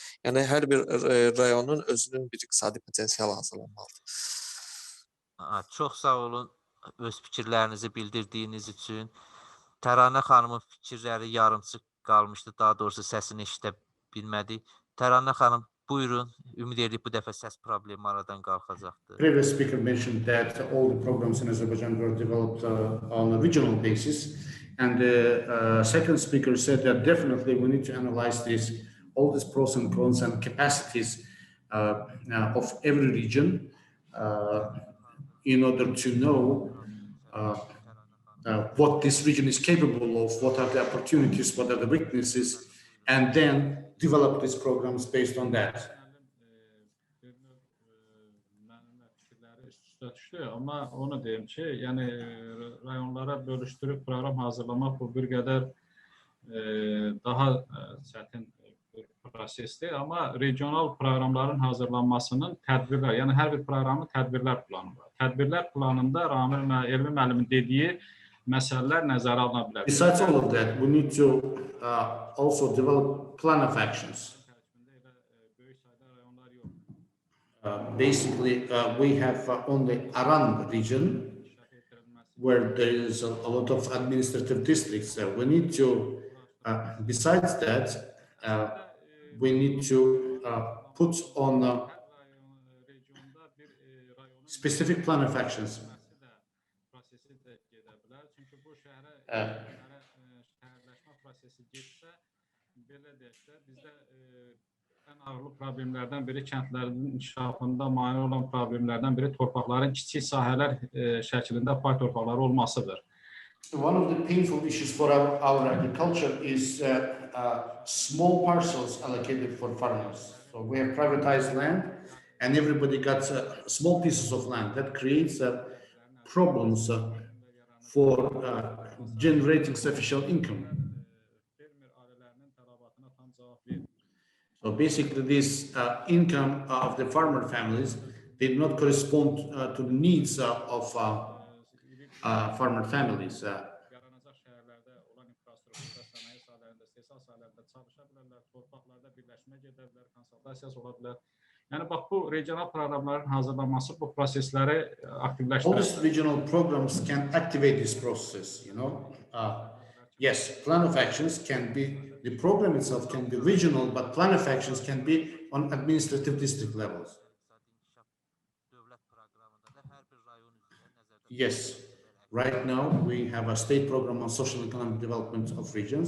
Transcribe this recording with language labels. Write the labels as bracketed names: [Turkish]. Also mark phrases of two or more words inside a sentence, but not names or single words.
[Azerbaijani] Yəni hər bir rayonun özünün bir iqtisadi potensialı hazırlanmalıdır. Çox sağ olun öz fikirlərinizi bildirdiyiniz üçün. Təranə xanımın fikirləri yarımçıq qalmışdı, daha doğrusu səsini eşidə bilmədik. Təranə xanım, buyurun, ümid edirik bu dəfə səs problemi aradan qalxacaqdır. [English] Previous speaker mentioned that all the programs in Azerbaijan were developed on a regional basis, and the second speaker said that definitely we need to analyze all these pros and cons and capacities of every region in order to know what this region is capable of, what are the opportunities, what are the weaknesses, and then develop these programs based on that. [Azerbaijani] Amma onu deyim ki, yəni rayonlara bölüşdürüb proqram hazırlamaq bu bir qədər daha çətin bir prosesdir. Amma regional proqramların hazırlanmasının tədbirlər, yəni hər bir proqramın tədbirlər planı var. Tədbirlər planında Elvin müəllimin dediyi məsələlər nəzərə alına bilər. [English] Besides all of that, we need to also develop plan of actions. Basically, we have only Aran region where there is a lot of administrative districts. We need to, besides that, we need to put on specific plan of actions. [Azerbaijani] Ən ağırlı problemlərdən biri kəndlərin inkişafında mane olan problemlərdən biri torpaqların kiçik sahələr şəklində pay torpaqları olmasıdır. [English] One of the painful issues for our agriculture is small parcels allocated for farmers. So we have privatized land and everybody got small pieces of land. That creates problems for generating sufficient income. So basically this income of the farmer families did not correspond to the needs of farmer families. [Azerbaijani] Yəni bax bu regional proqramların hazırlanması bu prosesləri aktivləşdirir. [English] All these regional programs can activate this process, you know. Yes, plan of actions can be, the program itself can be regional, but plan of actions can be on administrative district levels. Yes, Right now, we have a state program on social and economic development of regions.